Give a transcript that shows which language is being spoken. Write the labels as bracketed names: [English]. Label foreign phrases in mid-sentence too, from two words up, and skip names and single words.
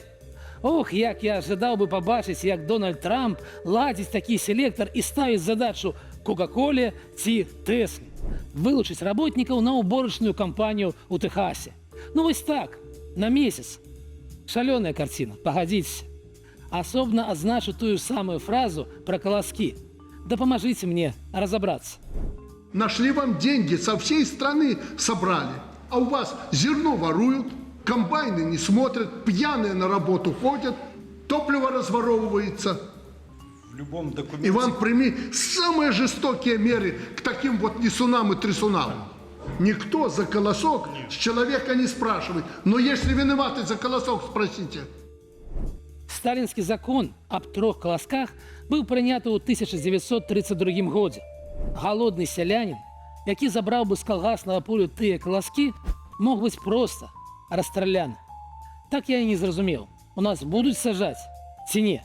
[Belarusian] Ох, як я жадаў бы пабачыць, як Дональд Трамп ладзіць такі селектар і ставіць задачу Кока-коле ці Тэсле вылучыць работнікаў на уборачную кампанію ў Тэхасе. Ну вось так, на месяц. Шалёная карціна, пагадзіцеся. Асобна адзначу тую самую фразу [Russian] про колоски. Да поможите мне разобраться. Нашли вам деньги, со всей страны собрали. А у вас зерно воруют, комбайны не смотрят, пьяные на работу ходят, топливо разворовывается. В любом документе... Иван, прими самые жестокие меры к таким вот несунам и трясунам. Никто за колосок с человека не спрашивает. Но если виноваты за колосок, спросите. [Belarusian] Сталінскі закон аб 3 каласках быў прыняты ў 1932 годзе. Галодны сялянін, які забраў бы з калгаснага полю тыя каласкі, мог быць проста расстраляны. Так я і не зразумеў, у нас будуць сажаць ці не?